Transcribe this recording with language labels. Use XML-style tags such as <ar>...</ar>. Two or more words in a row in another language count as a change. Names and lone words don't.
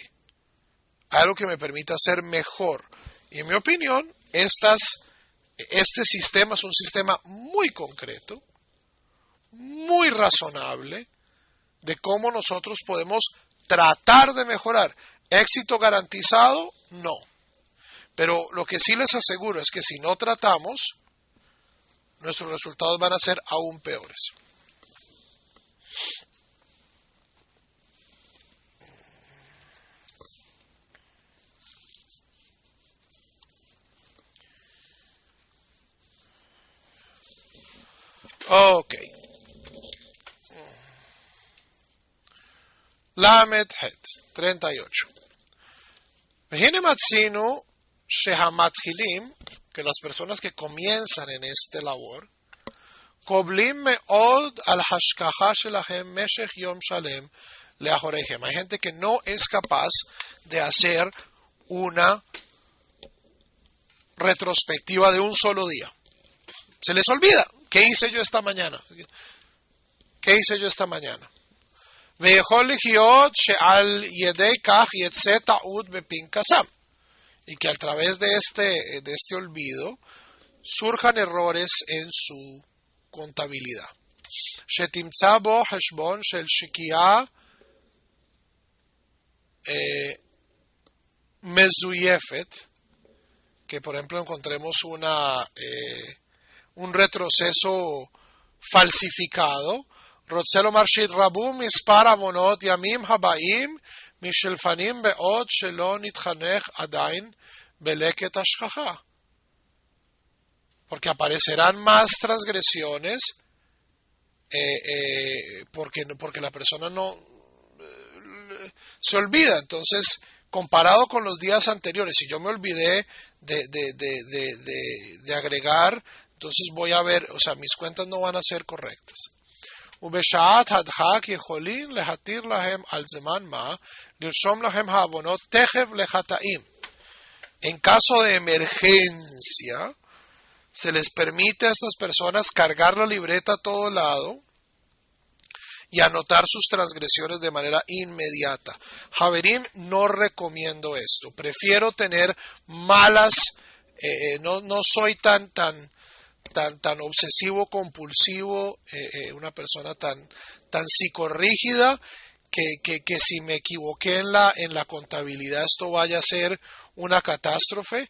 <es>Algo que me permita ser mejor. Y en mi opinión, este sistema es un sistema muy concreto, muy razonable, de cómo nosotros podemos tratar de mejorar. ¿Éxito garantizado? No. Pero lo que sí les aseguro es que si no tratamos, nuestros resultados van a ser aún peores. Ok.</es> <he>למד חית, 38. והנה מצאנו שהמתחילים,</he> <es>que las personas que comienzan en este labor,</es> <he>קובלים מאוד על השכחה שלהם משך יום שלם לאחוריהם.</he> <es>Hay gente que no es capaz de hacer una retrospectiva de un solo día. Se les olvida. ¿Qué hice yo esta mañana? ¿Qué hice yo esta mañana?</es> <he>ויכול להיות שעל ידי כך יצא טעות בפנקסם.</he> <es>Y que a través de este olvido surjan errores en su contabilidad.</es> <he>שתמצא בו חשבון של שקיעה מזויפת,</he> <es>que por ejemplo encontremos un retroceso falsificado.</es> <he>רוצה לומר שהתרבו מספר עוונות ימים הבאים משלפנים בעוד שלא נתחנך עדיין בלקט השכחה.</he> <es>Porque aparecerán más transgresiones porque la persona no se olvida. Entonces, comparado con los días anteriores, si yo me olvidé de agregar, entonces voy a ver, o sea, mis cuentas no van a ser correctas.</es> <he>ובשעת הדחק יכולים להתיר להם על זמן מה לרשום להם העוונות תכף לחטאים.</he> <es>En caso de emergencia, se les permite a estas personas cargar la libreta a todo lado y anotar sus transgresiones de manera inmediata. Javerim, no recomiendo esto. Prefiero tener malas, no soy tan obsesivo compulsivo, una persona tan psicorrígida que si me equivoqué en la contabilidad esto vaya a ser una catástrofe.</es>